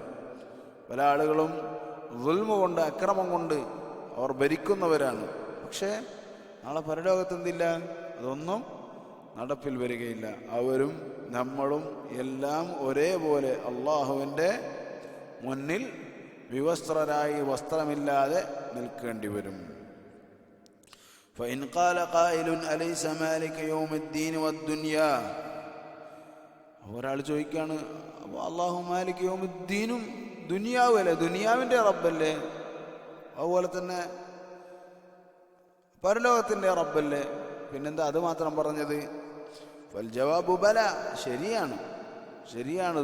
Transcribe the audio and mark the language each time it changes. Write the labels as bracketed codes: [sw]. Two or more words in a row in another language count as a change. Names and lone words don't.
[ml] പല ആളുകളും ദുൽമ കൊണ്ട്, അക്രമം കൊണ്ട് അവർ ഭരിക്കുന്നവരാണ്. പക്ഷേ നാളെ പരലോകത്ത് എന്തില്ല? അതൊന്നും നടപ്പിൽ വരികയില്ല. അവരും നമ്മളും എല്ലാം ഒരേപോലെ അള്ളാഹുവിൻ്റെ മുന്നിൽ വിവസ്ത്രരായി വസ്ത്രമില്ലാതെ നിൽക്കേണ്ടി വരും. [ar] فإن قال قائل أليس مالك يوم الدين والدنيا, [ml] ഒരാൾ ചോദിക്കാണ്, അപ്പോൾ അള്ളാഹു [ar] مالك يوم الدين [ml] ദുനിയാവല്ലേ, ദുനിയാവിൻ്റെ റബ്ബല്ലേ, അതുപോലെ തന്നെ പരലോകത്തിൻ്റെ റബ്ബല്ലേ, പിന്നെന്താ അത് മാത്രം പറഞ്ഞത്? [ar] فالجواب بلى, ശരിയാണ്.